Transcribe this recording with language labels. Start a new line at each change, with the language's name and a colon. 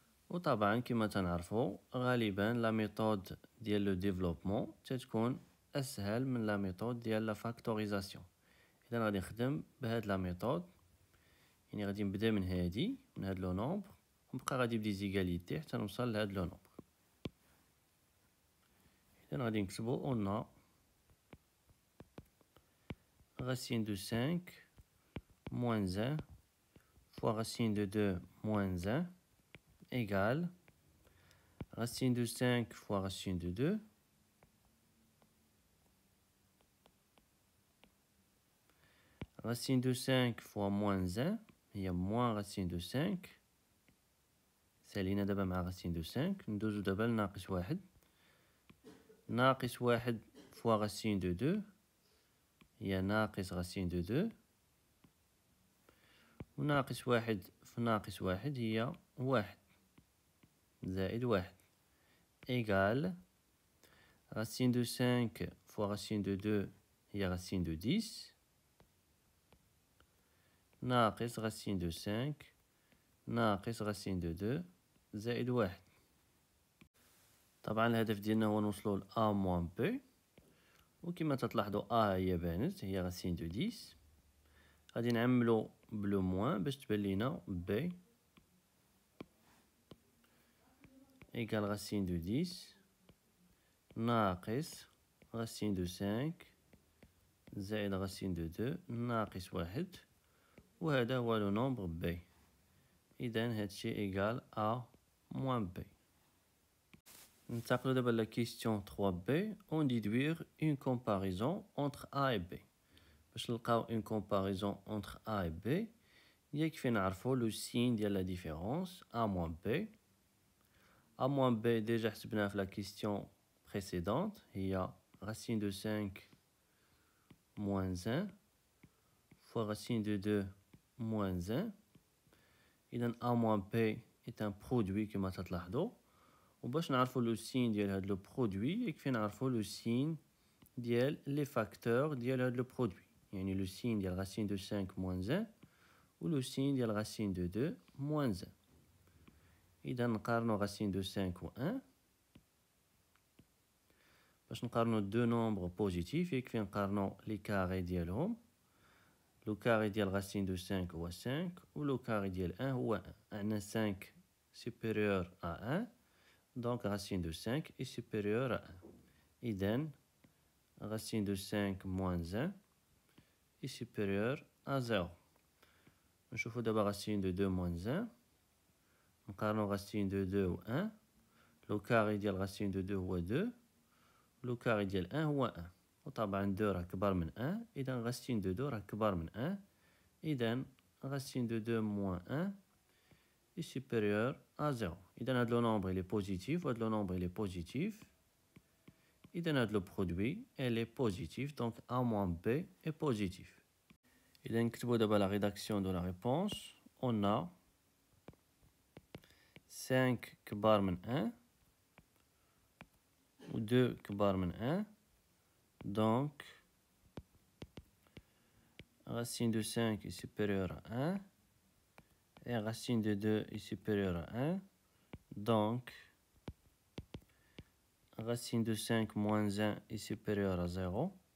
Arabic: وطبعا كما تنعرفو غالبا لا ميثود ديال لو ديفلوبمون تتكون اسهل من لا ميثود ديال لا فاكتوريزاسيون. اذا غادي نخدم بهاد لا ميثود, يعني غادي نبدا من هادي من هاد لو نومبر ونبقى غادي بديزيغاليتي حتى نوصل لهاد لو نومبر. اذا غادي نكتبو اون
French: racine de 5 moins 1 fois racine de 2 moins 1 égale racine de 5 fois racine de 2 racine de 5 fois moins 1 هي moins racine de 5 سالينا دابا مع racine de 5 ندوزو دابا لناقص 1 ناقص 1 fois racine de 2 هي ناقص racine de 2 وناقص 1 في ناقص 1 هي 1 زائد 1 égale racine de 5 fois racine de 2 هي racine de 10 ناقص racine de 5 ناقص racine de 2 زائد 1.
Arabic: طبعا الهدف ديالنا هو نوصلو ل A moins B, وكما تلاحظوا A هي بانت هي racine de 10. غادي نعملو بلو موان باش تبان لينا B égale racine de 10 ناقص racine de 5 زائد racine de 2 ناقص 1, وهذا هو لو نومبر B.
French: إذن هادشي égal A moins B.
Arabic: ننتقلو دابا لا question 3B.
French: On déduire une comparaison entre A et B.
Arabic: باش نلقاو
French: une comparaison entre A et B
Arabic: يكفي نعرفو لو سين ديال لا ديفيرونس A moins B.
French: A moins B déjà
Arabic: حسبناه في
French: la question précédente هي racine de 5 moins 1 fois racine de 2 moins 1. إذن A moins B est un produit كما تلاحظوا.
Arabic: وباش نعرفوا لو سين ديال هاد لو برودوي يكفي نعرفوا لو سين ديال لي فاكتور ديال هاد لو برودوي، يعني لو سين ديال racine de 5 moins 1 و لو سين ديال racine de 2 moins 1.
French: إذا نقارنو racine de 5 و 1.
Arabic: باش نقارنو دو نومبر بوزيتيف يكفي نقارنو لي كاري ديالهم. لو كاري ديال racine de 5 هو 5 و لو كاري ديال 1 هو 1. عندنا
French: 5 supérieur à 1. Donc, racine de 5 est supérieure à 1. Idem, racine de 5 moins 1 est supérieure à 0. Je fais d'abord racine de 2 moins 1. On racine de 2 ou 1. Le carré de racine de 2 ou 2. Le carré de 1 ou 1.
Arabic: وطبعا 2 راه كبر من 1. إذا racine de 2 راه كبر من 1.
French: إذا racine de 2 moins 1 est supérieur à 0.
Arabic: إذا هذا
French: le nombre il est positif, وهذا le nombre il est positif. إذا هذا le produit il est positif, donc A moins B est positif. إذا نكتبوا دابا la rédaction de la réponse.
Arabic: On a 5 كبار من 1 و 2 كبار من 1.
French: Donc racine de 5 est supérieure à 1 et racine de 2 est supérieure à 1. Donc racine de 5 moins 1 est supérieure à 0.